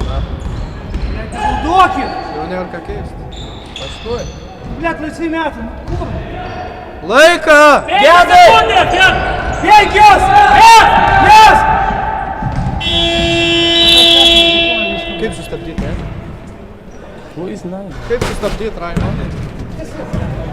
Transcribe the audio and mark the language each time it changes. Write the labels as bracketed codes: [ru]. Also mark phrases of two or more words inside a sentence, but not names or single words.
[lt] Duokit! Jau nėra ką keisti. Paskui. Blet, laisvi metai. Kur? Laiką! 5 sekundės, ten! 5! Kaip sustabdyti, ne? [en] Who is nine? [lt] Kaip sustabdyti, Raimondai?